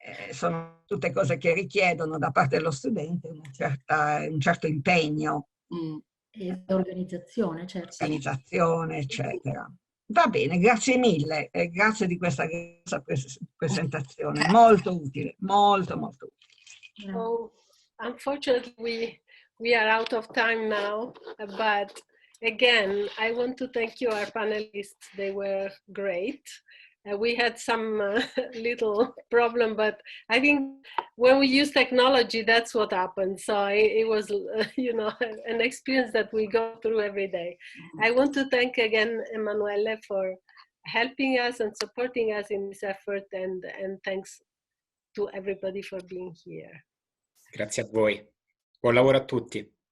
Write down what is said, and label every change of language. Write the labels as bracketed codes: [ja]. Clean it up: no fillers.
[it] Sono tutte cose che richiedono da parte dello studente un certo impegno. E organizzazione, certo. Organizzazione, eccetera. Va bene, grazie mille, grazie di questa presentazione, molto utile, molto utile. [en] Oh, unfortunately, we are out of time now, but again, I want to thank you, our panelists. They were great. We had some little problem, but I think when we use technology, that's what happens. So it was, you know, an experience that we go through every day. I want to thank again Emanuele for helping us and supporting us in this effort, and thanks to everybody for being here. [it] Grazie a voi. Buon lavoro a tutti.